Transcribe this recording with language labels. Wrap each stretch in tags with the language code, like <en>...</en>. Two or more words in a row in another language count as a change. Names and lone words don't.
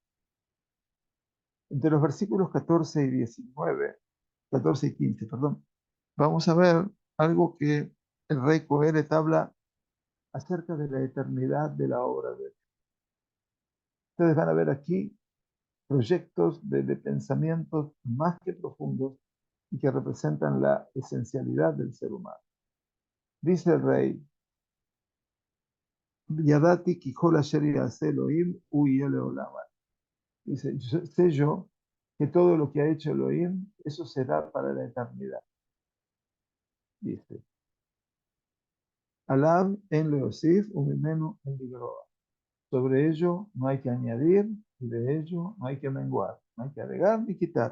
<es>Entre los versículos 14 y 19, 14 y 15, perdón, vamos a ver algo que el rey Coelet habla acerca de la eternidad de la obra de Dios. Ustedes van a ver aquí proyectos de pensamientos más que profundos y que representan la esencialidad del ser humano. Dice el rey,</es> <he>ידעתי כי כל אשר יעשה האלהים הוא יהיה לעולם.</he> <es>Dice, sé yo que todo lo que ha hecho Elohim, eso será para la eternidad.</es> <he>Dice, עליו אין להוסיף וממנו אין לגרוע.</he> <es>Sobre ello no hay que añadir y de ello no hay que menguar, no hay que agregar ni quitar.</es>